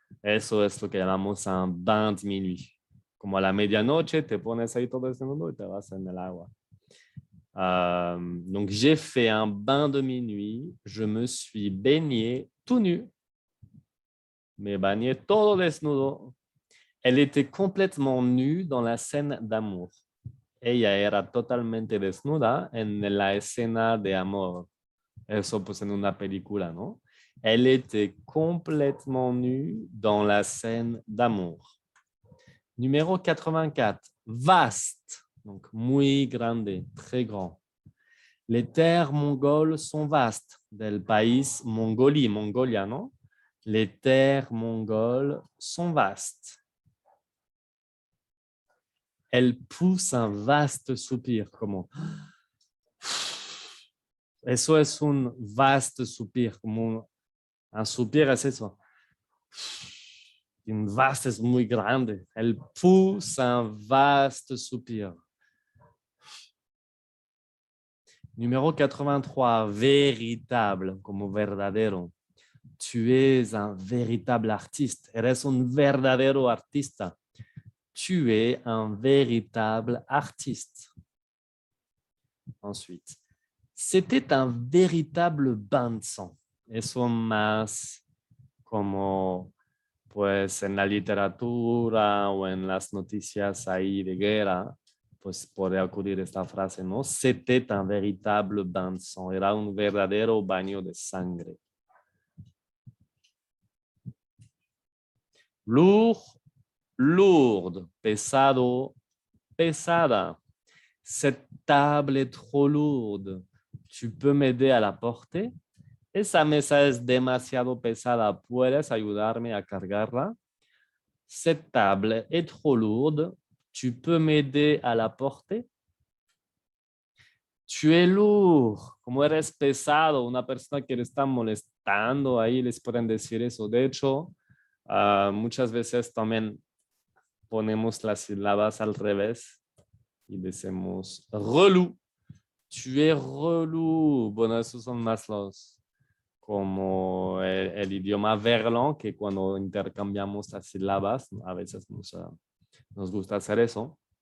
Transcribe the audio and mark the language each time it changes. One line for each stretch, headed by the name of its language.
Spanish: Eso es lo que llamamos un bain de minuit. Como a la medianoche te pones ahí todo desnudo y te vas en el agua.
French: Donc, j'ai fait un bain de minuit. Je me suis baigné tout nu.
Spanish: Me bañé todo desnudo.
French: Elle était complètement nue dans la scène d'amour.
Spanish: Ella era totalmente desnuda en la escena de amor. Eso pues en una película, ¿no?
French: Elle était complètement nue dans la scène d'amour. Numéro 84. Vaste. Donc,
Spanish: muy grande,
French: très grand. Les terres mongoles sont vastes.
Spanish: Del país Mongolie, Mongolia, ¿no?
French: Les terres mongoles sont vastes. Elle pousse un vaste soupir,
Spanish: como eso es
French: un vaste soupir, como un soupir es eso.
Spanish: Un vaste es muy grande.
French: Elle pousse un vaste soupir. Numéro 83, véritable,
Spanish: como verdadero.
French: Tu es un véritable artiste.
Spanish: Eres un verdadero artista.
French: Tu es un véritable artiste. Ensuite, c'était un véritable bain de sang.
Spanish: Eso más como pues en la literatura o en las noticias ahí de guerra, pues puede acudir esta frase, ¿no?
French: C'était un véritable bain de sang.
Spanish: Era un verdadero baño de sangre.
French: Lourd, lourde,
Spanish: pesado, pesada.
French: Cette table est trop lourde. Tu peux m'aider à la porter?
Spanish: Esa mesa es demasiado pesada. ¿Puedes ayudarme a cargarla?
French: Cette table est trop lourde. Tu peux m'aider à la porter? Tu es lourd.
Spanish: Como eres pesado, una persona que le está molestando, ahí les pueden decir eso. De hecho, muchas veces también ponemos las sílabas al revés y decimos relou.
French: Tu es relou.
Spanish: Bueno, esos son más los como el idioma verlan, que cuando intercambiamos las sílabas, a veces nos gusta hacer eso.